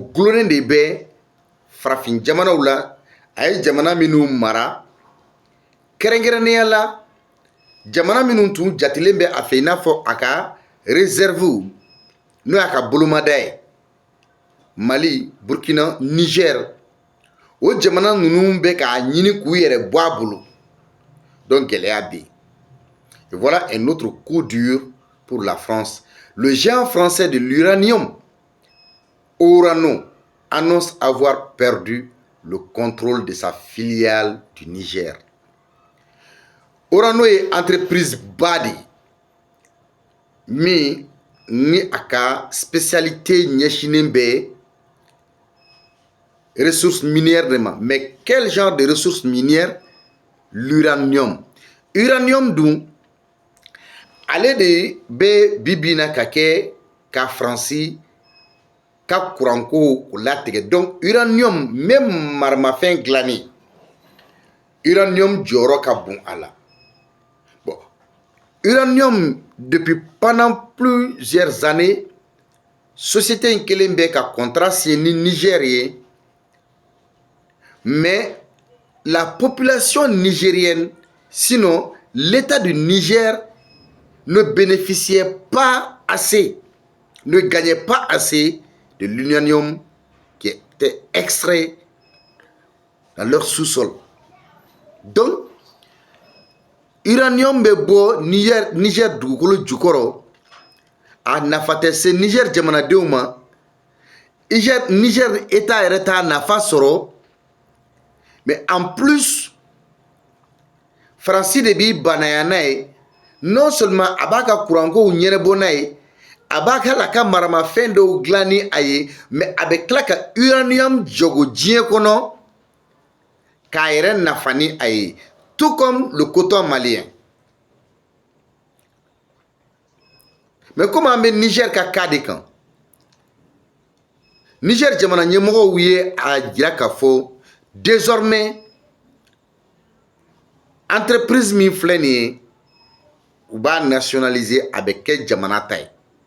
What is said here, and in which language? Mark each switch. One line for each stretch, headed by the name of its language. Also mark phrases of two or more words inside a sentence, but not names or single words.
Bambara: gulonnen de bɛ farafin jamanaw la a ye jamana minnu mara kɛrɛnkɛrɛnnenya la jamana minnu tun jatilen bɛ a fɛ i n'a fɔ a ka réserve n'o y'a ka bolomada ye Mali Burkina Niger o jamana ninnu bɛ k'a ɲini k'u yɛrɛ bɔ a bolo donc gɛlɛya bɛ yen.
French: Et voilà un autre coup dur pour la France. Le géant français de l'uranium Orano annonce avoir perdu le contrôle de sa filiale du Niger.
Bambara: Orano est entreprise ba de min ni a ka spécialité ɲɛsinen bɛ
French: ressources minières
Bambara: de ma.
French: Mais quel genre de ressources minières? L'uranium.
Bambara: Uranium dun ale de bɛ bibi na ka kɛ ka Faransi ka kuranko latigɛ. Donc uranium même maramafɛn dilanni uranium jɔyɔrɔ ka bon a la.
French: Bon, uranium depuis pendant plusieurs années société
Bambara: in kelen bɛ ka contrat signé ni Niger ye
French: mais la population nigérienne sinon l'état du Niger ne bénéficiait pas assez, ne gagnait pas assez de l'uranium qui était extrait dans leur sous-sol.
Bambara: Donc, uranium bɛ bɔ Niger dugukolo jukɔrɔ a nafa tɛ se Niger jamanadenw ma. Niger état yɛrɛ t'a nafa sɔrɔ
French: mais en plus
Bambara: Faransi de b'i banaya n'a ye.
French: Non seulement
Bambara: a b'a ka kurankow ɲɛnabɔ n'a ye a b'a ka la ka maramafɛn dɔw dilan ni a ye mais a bɛ tila ka uranium jɔgo diɲɛ kɔnɔ k'a yɛrɛ nafa ni a ye
French: tout comme le coton malien. Mais comme
Bambara: an bɛ Niger ka cas de kan Niger jamana ɲɛmɔgɔw ye a jira k'a fɔ désormais entreprise min filɛ nin ye u b'a nationaliser a bɛ kɛ jamana ta ye.